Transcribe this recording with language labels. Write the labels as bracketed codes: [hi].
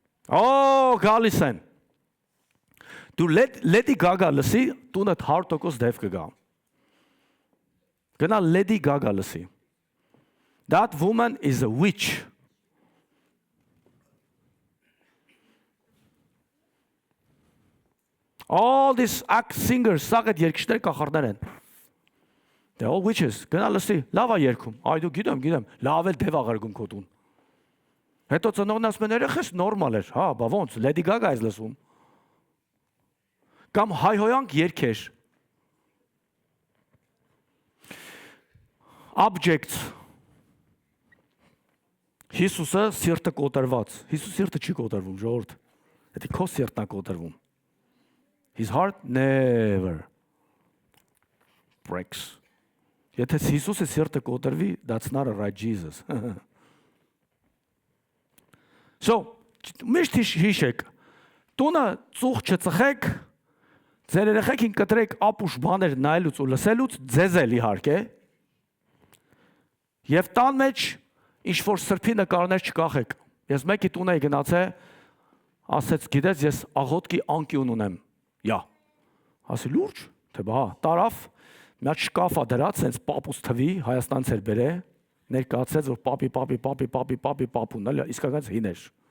[hy] Oh, գալիս են։ Դու Lady Gaga լսի, տունդ 100% դև կգա։ Գնա Lady Gaga լսի։ [en] That woman is a witch. All these singers, [hy] սաղ այդ երկիշներ կախարդներ են։ [en] They're all witches. [hy] Գնա լսի, լավ է երգում։ Այ դու գիտեմ, լավ էլ դև աղարգում քո տուն։ Հետո ծնողն ասում են, երեխես նորմալ էր, հա, բա ոնց, Lady Gaga ես լսում։ Կամ հայհոյանք երգեր։ Objects. Հիսուսը սիրտը կոտրված։ Հիսուս սիրտը չի կոտրվում, ժողովուրդ։ Դա քո սիրտն է կոտրվում։ [en] His heart never breaks. [hy] Եթե Հիսուսի սիրտը կոտրվի, [en] that's not a right Jesus. [hy] So, միշտ հիշեք, տունը ծուխ չծխեք, ձեր երեխեքին կտրեք ապուշ բաներ նայելուց ու լսելուց, ձեզ էլ իհարկե։ Եվ տան մեջ ինչ-որ սրբի նկարներ չկախեք։ Ես մեկի տուն էի գնացել, ասեց, գիտես, ես աղոտքի անկյուն ունեմ։ Յա։ Ասի լուրջ, թե բա, տարավ, մի հատ շկաֆա դրած, սենց պապուս թվի, Հայաստանից էր բերե, ներկայացրեց, որ պապի պապուն, էլի, իսկականից հին էր։